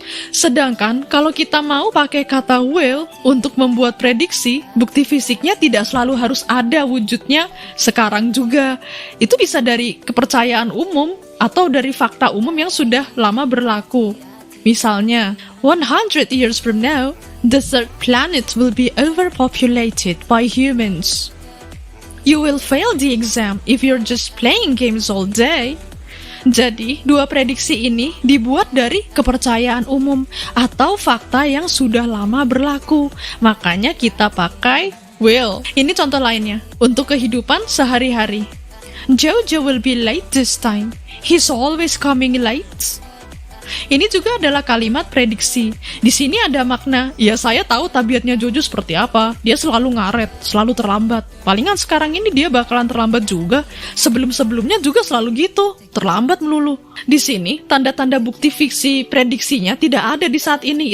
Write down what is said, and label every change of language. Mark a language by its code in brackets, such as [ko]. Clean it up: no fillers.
[id] Sedangkan kalau kita mau pakai kata will untuk membuat prediksi, bukti fisiknya tidak selalu harus ada wujudnya sekarang juga. Itu bisa dari kepercayaan umum atau dari fakta umum yang sudah lama berlaku. [en] Misalnya, 100 years from now, the third planet will be overpopulated by humans. You will fail the exam if you're just playing games all day. [id] Jadi, dua prediksi ini dibuat dari kepercayaan umum atau fakta yang sudah lama berlaku. Makanya kita pakai will. Ini contoh lainnya untuk kehidupan sehari-hari. [en] Jojo will be late this time. He's always coming late. [id] Ini juga adalah kalimat prediksi. Di sini ada makna, ya saya tahu tabiatnya Jojo seperti apa. Dia selalu ngaret, selalu terlambat. Palingan sekarang ini dia bakalan terlambat juga. Sebelum-sebelumnya juga selalu gitu, terlambat melulu. Di sini, tanda-tanda bukti fiksi prediksinya tidak ada di saat ini.